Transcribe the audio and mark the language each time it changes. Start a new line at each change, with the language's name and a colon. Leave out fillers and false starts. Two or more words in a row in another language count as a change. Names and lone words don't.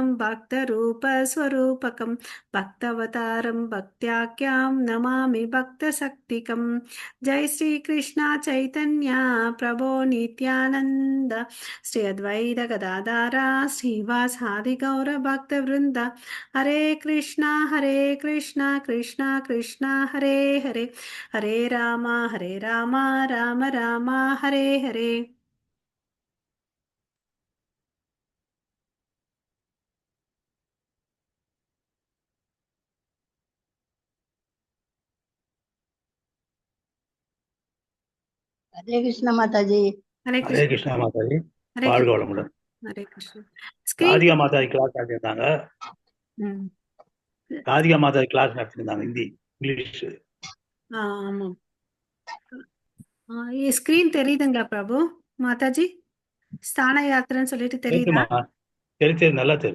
Sanskrit: भक्तरूपस्वरूपकं भक्तवतारं भक्त्याख्यां नमामि भक्तशक्तिकम् जय श्री कृष्णा चैतन्य प्रभो नित्यानंद श्री अद्वैत गदाधारा श्रीवासादि गौर भक्त वृंद हरे कृष्णा कृष्णा कृष्णा हरे हरे हरे राम राम राम हरे हरे.
Hindi: हरे कृष्ण माताजी. हरे हरे कृष्णा माताजी. हरे
Tamil: வாழ்க வளமுடன்.
Hindi: हरे कृष्ण.
Tamil: ராதிகா மாதாஜி கிளாஸ் நடத்திருந்தாங்க. ராதிகா மாதாஜி கிளாஸ் நடத்திருந்தாங்க ஹிந்தி இங்கிலீஷ். ஆமாம். ஸ்கிரீன் தெரியுதுங்களா பிரபு மாதாஜி? ஸ்தான யாத்திரைன்னு சொல்லிட்டு தெரியுதா? தெரியுது, நல்லா தெரியும்.